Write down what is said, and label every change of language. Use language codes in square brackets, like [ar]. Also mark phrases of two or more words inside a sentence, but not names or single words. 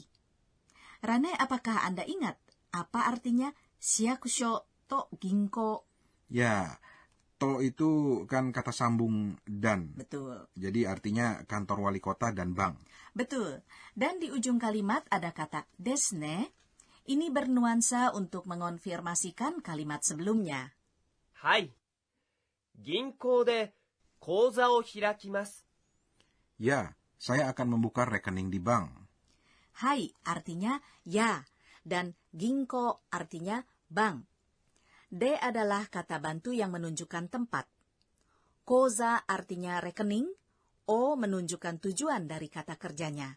[id] Rane, apakah Anda ingat apa artinya [ja] 市役所と銀行? [id] Ya, to itu kan kata sambung dan. Betul. Jadi artinya kantor wali kota dan bank. Betul. Dan di ujung kalimat ada kata desne. Ini bernuansa untuk mengonfirmasikan kalimat sebelumnya. [ja] はい。銀行で口座を開きます。 [id] Ya, saya akan membuka rekening di bank. Hai artinya ya, dan ginko artinya bank. D adalah kata bantu yang menunjukkan tempat. Koza artinya rekening, O menunjukkan tujuan dari kata kerjanya.